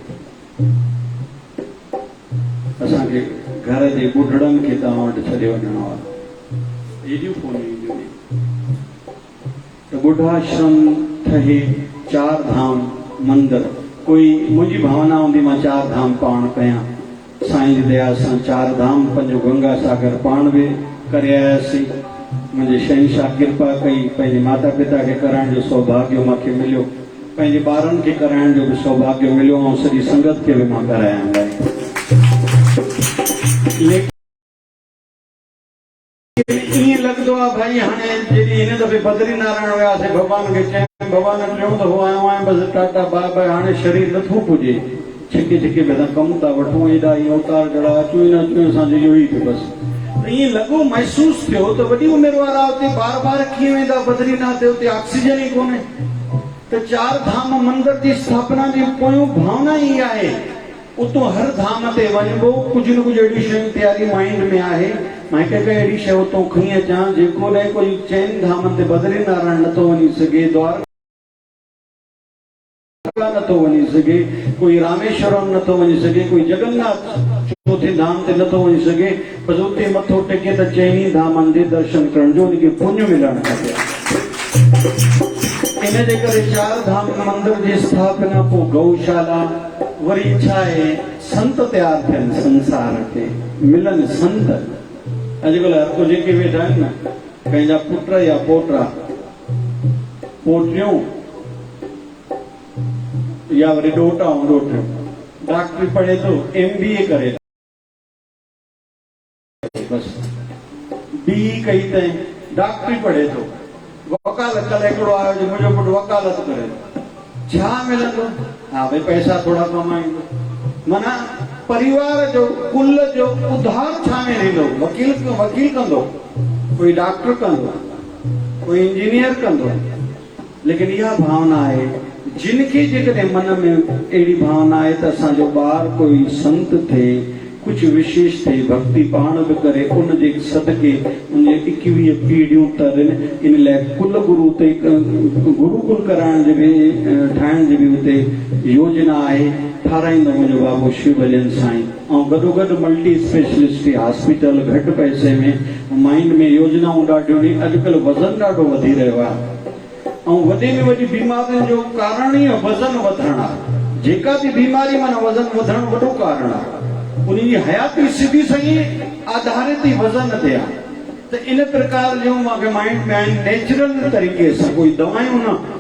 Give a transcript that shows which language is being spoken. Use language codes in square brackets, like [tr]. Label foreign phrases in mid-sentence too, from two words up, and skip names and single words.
[sd] असांखे घर जे ॿुढड़नि खे तव्हां वटि छॾे वञिणो आहे, एॾियूं फोनियूं ईंदियूं। त ॿुढाश्रम ठहे, 4 धाम मंदिर, कोई मुंहिंजी भावना हूंदी मां 4 धाम पाण कयां। साईं जी दया सां 4 धाम, 5 गंगा सागर पाण बि करे आयासीं। मुंहिंजे शहंशाह कृपा कई, पंहिंजे माता पिता खे कराइण जो सौभाग्य मूंखे मिलियो, पंहिंजे ॿारनि खे कराइण जो बि सौभाग्य मिलियो, ऐं सॼी संगत खे बि मां करायां। लेकिन ईअं लॻंदो आहे भाई हाणे जॾहिं हिन दफ़े बद्री नारायण वियासीं भॻवान खे चयईं भॻवान टियों दफ़ो आयो आहियां बसि [en] ta-ta bye bye [sd] हाणे शरीर नथो पुॼे छिके छिके में असां कमु था वठूं एॾा ई अवतार जहिड़ा अचूं ई न अचूं असांजो इहो ई थियो बसि ईअं लॻो महसूसु थियो त वॾी उमिरि वारा हुते बार बार कीअं वेंदा बद्रीनाथ ते हुते ऑक्सीजन ई कोन्हे त चार धाम मंदिर जी स्थापना जी पोयों भावना ई आहे उतो हर धाम ते वञिबो कुझु न कुझु अहिड़ी शयूं तयारी माइंड में आहे मां हिकु अहिड़ी शइ उतो खणी अचां जेको न कोई चइनि धामनि ते बद्री नारायण नथो वञी सघे द्वारका नथो वञी सघे कोई रामेश्वरम नथो वञी सघे कोई जगन्नाथ चौथे धाम ते नथो वञी सघे बसि उते मथो टेके त चइनी धामनि जे दर्शन करण जो उनखे पुण्य मिलणु खपे इन जे करे चार धाम मंदिर जी स्थापना पोइ गौशाला वरी इच्छा आहे संत तयार थियनि संसार ते मिलनि संत अॼुकल्ह हर को जेके वेठा आहिनि न पंहिंजा पुट या पोटा पोटियूं या वरी ॾोटा ऐं ॾोटियूं डॉक्टरी पढ़े थो MBA करे बसि BE कई अथई डॉक्टरी पढ़े थो वकालत कल्ह हिकिड़ो आयो जो मुंहिंजो पुटु वकालत करे छा मिलंदो हा भई पैसा थोड़ा कमाईंदो माना परिवार जो कुल जो उधार छा में ॾींदो वकील कंदो कोई डॉक्टर कंदो कोई इंजीनियर कंदो लेकिन इहा भावना आहे जिनखे जेकॾहिं मन में अहिड़ी भावना आहे त असांजो ॿार कोई संत थिए कुझु विशेष थिए भक्ति पाण बि करे उनजे सदके उनजे 21 पीढ़ियूं तरनि इन लाइ कुल गुरु ते गुरुकुल कराइण जी बि ठाहिण जी बि हुते योजना आहे ठाराईंदो मुंहिंजो बाबू शिव भजन साईं ऐं गॾोगॾु [en] multi specialist hospital [sd] घटि पैसे में माइंड में योजनाऊं ॾाढियूं आहिनि अॼुकल्ह वज़न ॾाढो वधी रहियो आहे ऐं वॾे में वॾी बीमारियुनि जो कारण ई वज़न वधणु आहे जेका बि बीमारी माना वज़न वधणु वॾो कारण आहे उनजी हयाती सिधी सही आधारित ई वज़न ते आहे त इन प्रकार जूं मूंखे माइंड में आहिनि नेचुरल तरीक़े सां कोई दवायूं न